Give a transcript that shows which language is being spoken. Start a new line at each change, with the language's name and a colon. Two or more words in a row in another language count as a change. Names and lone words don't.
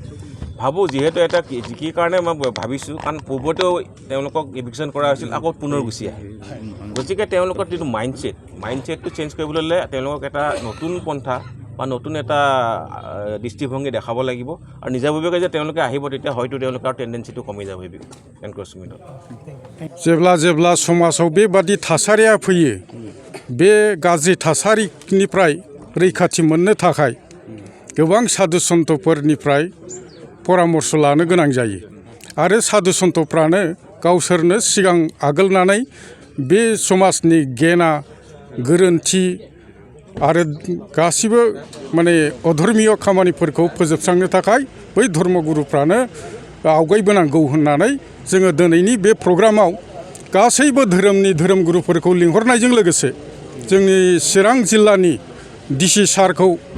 Assamese: ভাবোঁ যিহেতু এটা কি কাৰণে মই ভাবিছোঁ কাৰণ পূৰ্বতেও তেওঁলোকক ইভিকশ্যন কৰা হৈছিল আকৌ পুনৰ গুচি আহে গতিকে তেওঁলোকৰ যিটো
English: mindset change
Assamese: কৰিবলৈ হ'লে তেওঁলোকক এটা নতুন পন্থা বা নতুন এটা দৃষ্টিভংগী দেখাব লাগিব আৰু নিজাববীয়াকৈ যে তেওঁলোকে আহিব তেতিয়া হয়তো তেওঁলোকৰ টেণ্ডেঞ্চিটো কমি যাব এনক্ৰচমেণ্টত
Bodo: जेब्ला समाजाव बेबादि थासारिया फैयो बे गाज्रि थासारिनिफ्राय रैखाथि मोननो थाखाय गोबां साधु सन्तफोरनिफ्राय परामर्श लानो गोनां जायो आरो साधु सन्तफ्रानो गावसोरनो सिगां आगोलनानै बे समाजनि गेना गोरोन्थि आरो गासिबो माने अधर्मीय खामानिफोरखौ फोजोबस्रांनो थाखाय बै धर्मगुरुफ्रानो आवगायबोनांगौ होननानै जोङो दिनैनि बे प्रग्रामाव गासैबो धोरोमनि धोरोमगुरुफोरखौ लिंहरनायजों लोगोसे जोंनि चिरां जिल्लानि डिसि सारखौ